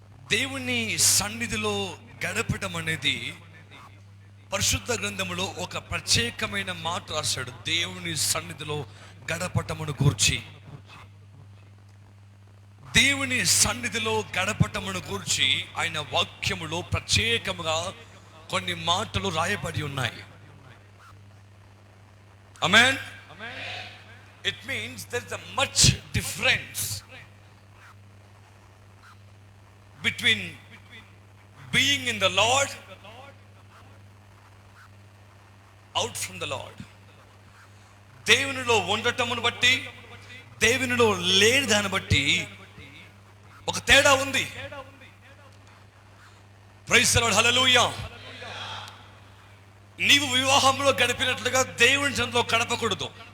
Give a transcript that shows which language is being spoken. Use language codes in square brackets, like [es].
[te] దేవుని సన్నిధిలో గడపటం అనేది పరిశుద్ధ గ్రంథములో ఒక ప్రత్యేకమైన మాట రాశాడు. దేవుని సన్నిధిలో గడపటమును గూర్చి, దేవుని సన్నిధిలో గడపటమును గూర్చి ఆయన వాక్యములో ప్రత్యేకముగా కొన్ని మాటలు రాయబడి ఉన్నాయి. ఆమేన్. [en] It means there is a much difference between being in the Lord, out from the Lord. [te] దేవునిలో ఉండటమును బట్టి, దేవునిలో లేని దాన్ని బట్టి ఒక తేడా ఉంది. Praise the lord. హల్లెలూయా. నీవు వివాహంలో గడిపినట్లుగా దేవుని సన్నిధిలో గడపకూడదు.